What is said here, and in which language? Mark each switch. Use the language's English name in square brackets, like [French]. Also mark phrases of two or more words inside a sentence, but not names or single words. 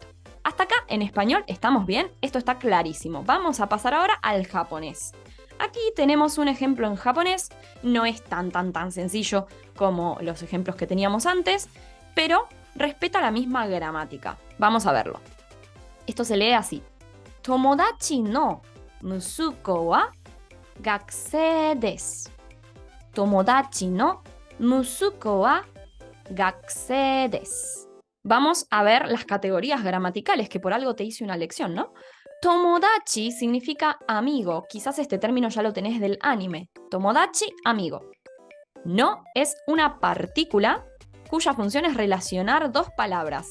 [Spanish] Hasta acá en español estamos bien, esto está clarísimo. Vamos a pasar ahora al japonés. Aquí tenemos un ejemplo en japonés, no es tan sencillo como los ejemplos que teníamos antes, pero respeta la misma gramática. Vamos a verlo. Esto se lee así. [Japanese] 友達の息子は学生です. 友達の息子は学生です. [Spanish] Vamos a ver las categorías gramaticales, que por algo te hice una lección, ¿no? Tomodachi significa amigo. Quizás este término ya lo tenés del anime. Tomodachi, amigo. No es una partícula cuya función es relacionar dos palabras.